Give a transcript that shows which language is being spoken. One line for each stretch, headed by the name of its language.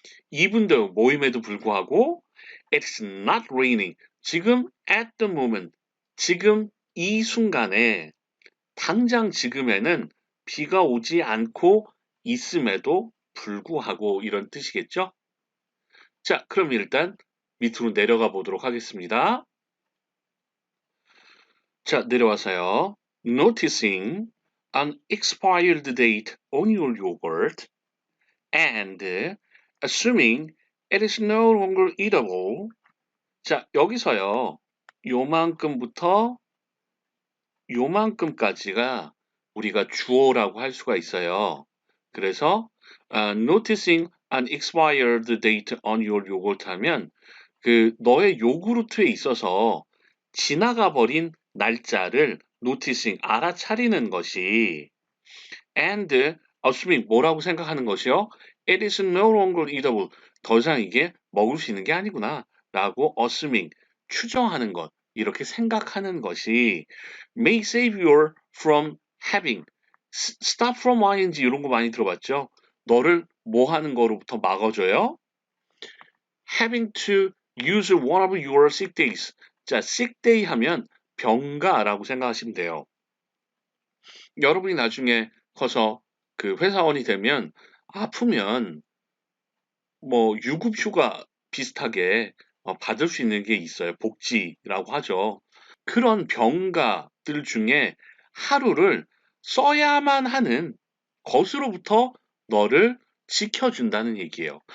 Korean: 이분도 모임에도 불구하고
English: it's not raining,
Korean: 지금 at the moment, 지금 이 순간에 당장 지금에는 비가 오지 않고 있음에도 불구하고 이런 뜻이겠죠? 자, 그럼 일단 밑으로 내려가 보도록 하겠습니다. 자, 내려와서요.
English: Noticing an expired date on your yogurt and assuming it is no longer eatable.
Korean: 자, 여기서요. 요만큼부터 요만큼까지가 우리가 주어라고 할 수가 있어요. 그래서
English: noticing an expired date on your yogurt
Korean: 하면 그 너의 요구르트에 있어서 지나가 버린 날짜를 noticing, 알아차리는 것이 and assuming, 뭐라고 생각하는 것이요?
English: It is no longer eatable,
Korean: 더 이상 이게 먹을 수 있는 게 아니구나 라고 assuming, 추정하는 것, 이렇게 생각하는 것이
English: may save you from having,
Korean: stop from ing 이런 거 많이 들어봤죠? 너를 뭐 하는 거로부터 막아줘요?
English: having to use one of your sick days.
Korean: 자, sick day 하면 병가라고 생각하시면 돼요. 여러분이 나중에 커서 그 회사원이 되면 아프면 뭐 유급휴가 비슷하게 받을 수 있는 게 있어요. 복지라고 하죠. 그런 병가들 중에 하루를 써야만 하는 것으로부터 너를 지켜준다는 얘기예요.